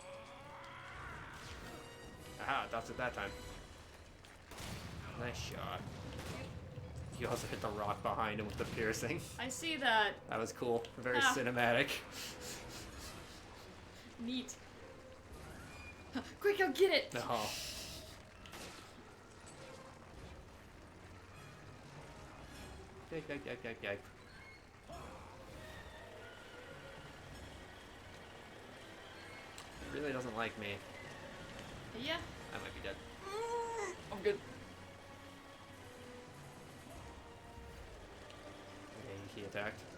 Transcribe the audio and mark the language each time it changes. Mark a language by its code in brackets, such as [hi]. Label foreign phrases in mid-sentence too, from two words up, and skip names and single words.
[en] Aha, that's it that time. Nice shot. He also hit the rock behind him with the piercing. I see that. That was cool. Very Ah. cinematic. Neat. Quick, go get it! Oh. Yike, yike, yike, yike, yike. He really doesn't like me. Yeah. I might be dead. I'm good. Okay, he attacked.